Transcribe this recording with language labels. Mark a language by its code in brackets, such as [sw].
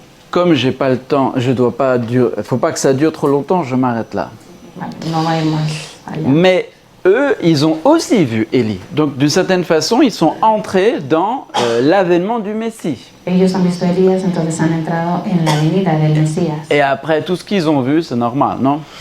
[fr] Comme j'ai pas le temps, je dois pas faut pas que ça dure trop longtemps, je m'arrête là. [es] No va a ir más allá. [fr] Mais eux, ils ont aussi vu Élie. Donc, d'une certaine façon, ils sont entrés dans l'avènement du Messie. [es] Ellos han visto a Elías, entonces han entrado en la venida del Mesías. [fr] Et après, tout ce qu'ils ont vu, c'est normal, non?